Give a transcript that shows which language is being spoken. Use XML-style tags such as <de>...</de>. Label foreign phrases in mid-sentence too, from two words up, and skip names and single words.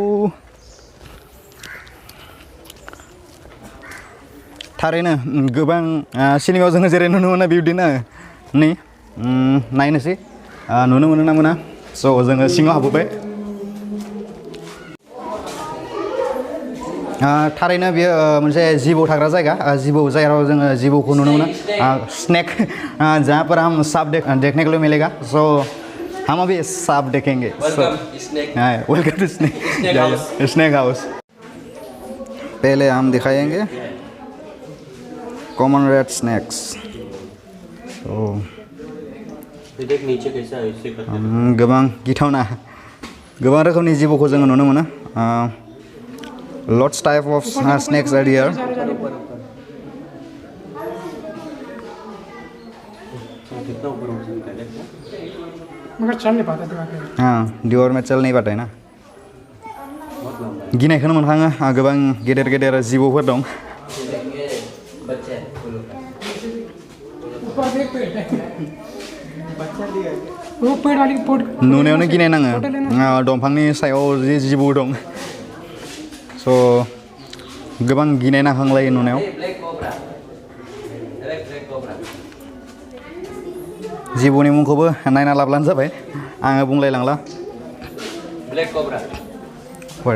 <brx>थारैनो गोबां सिनेमायाव जोङो जेरै नुनो मोनो बिब्दिनो नै नायनोसै नुनो मोनो ना मोना स' जोङो सिङाव हाबबोबाय थारैनो बेयो मोनसे जिबौ थाग्रा जायगा जिबौ जेराव जोङो जिबौखौ नुनो मोनो स्नेक</brx> <hi>जहाँ पर हम सांप देखने के लिए मिलेगा सो हम अभी सांप देखेंगे</hi> <en>welcome to snake house</en> <hi>पहले हम दिखाएंगे</hi> <en>common red snakes</en> <hi>नीचे कैसा है इससे</hi> <brx>गोबां गिथावना गोबां रोखोमनि जिबौखौ जोङो नुनो मोनो</brx> <en>lots type of snakes are here</en> <hi>मगर चल नहीं पाता दीवार में चल नहीं पाता है ना</hi> <brx>गिनायखौनो मोनखाङो गोबां गेदेर गेदेर जिबौफोर दं नुनायावनो गिनाय नाङो दंफांनि सायाव जि जिबौ दं स' गोबां गिनाय नांखांलायो नुनायाव जिबौनि मुंखौबो नायना लाब्लानो जाबाय आङो बुंलायलांला Where?</brx>